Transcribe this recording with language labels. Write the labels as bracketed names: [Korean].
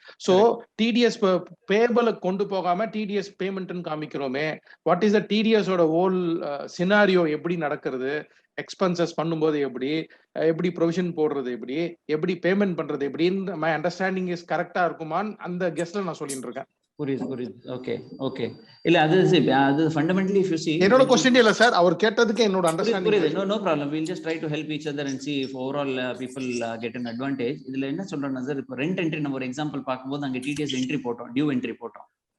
[Tamil] So TDS பேபிள கொண்டு போகாம TDS பேமெண்ட்னு காமிக்கிறோமே, what is the டிடிஎஸோட whole scenario, எப்படி நடக்கிறது, எக்ஸ்பென்சஸ் பண்ணும்போது எப்படி ப்ரொவிஷன் போடுறது, எப்படி பேமெண்ட் பண்றது எப்படின்னு மை அண்டர்ஸ்டாண்டிங் இஸ் கரெக்டா இருக்குமான்னு அந்த கெஸ்ட்ல நான் சொல்லிட்டு இருக்கேன். புரியுது. Okay okay. இல்ல அது ஃபண்டமெண்டலி இஃப் யூ see, என்னோட क्वेश्चन இல்ல சார், அவர் கேட்டதுக்கு என்னோட அண்டர்ஸ்டாண்டிங். புரியுது. [English] no problem, we'll just try to help each other and see if overall people get an advantage. [Tamil] இதுல என்ன சொல்றேன்னா சார், இப்போ ரெண்ட் என்ட்ரி நம்ம ஒரு எக்ஸாம்பிள் பார்க்கும்போது அங்க டிடிஎஸ் என்ட்ரி போட்டோம், டியூ என்ட்ரி போட்டோம்.